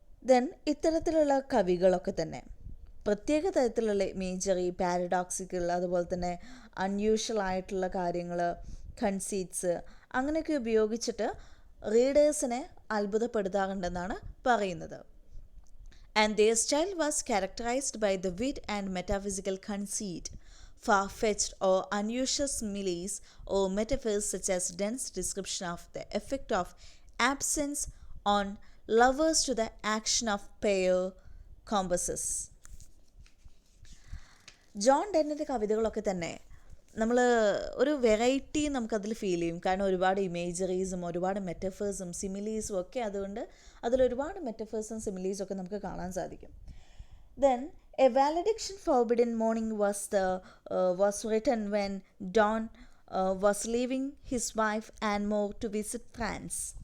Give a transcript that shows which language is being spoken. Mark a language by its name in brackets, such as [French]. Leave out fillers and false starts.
[Malayalam] Then ഇത്തരത്തിലുള്ള കവികളൊക്കെ തന്നെ പ്രത്യേക തരത്തിലുള്ള ഇമേജറി, പാരഡോക്സിക്കൽ, അതുപോലെ തന്നെ അൺയൂഷ്വൽ ആയിട്ടുള്ള കാര്യങ്ങൾ, കൺസീറ്റ്സ് അങ്ങനെയൊക്കെ ഉപയോഗിച്ചിട്ട് റീഡേഴ്സിനെ അത്ഭുതപ്പെടുത്താറുണ്ടെന്നാണ് പറയുന്നത്. [English] And their style was characterized by the wit and metaphysical conceit, far-fetched or unusual similes or metaphors such as Donne's description of the effect of absence on lovers to the action of pair compasses. [Malayalam] John ഡെന്നിൻ്റെ കവിതകളൊക്കെ തന്നെ നമ്മൾ ഒരു variety നമുക്കതിൽ feel ചെയ്യും. കാരണം ഒരുപാട് ഇമേജറീസും ഒരുപാട് മെറ്റഫേഴ്സും സിമിലീസും ഒക്കെ അതുകൊണ്ട് അതിലൊരുപാട് മെറ്റഫേഴ്സും സിമിലീസും ഒക്കെ നമുക്ക് കാണാൻ സാധിക്കും. [English] Then a valediction forbidden mourning was written when Donne was leaving his wife and more to visit France.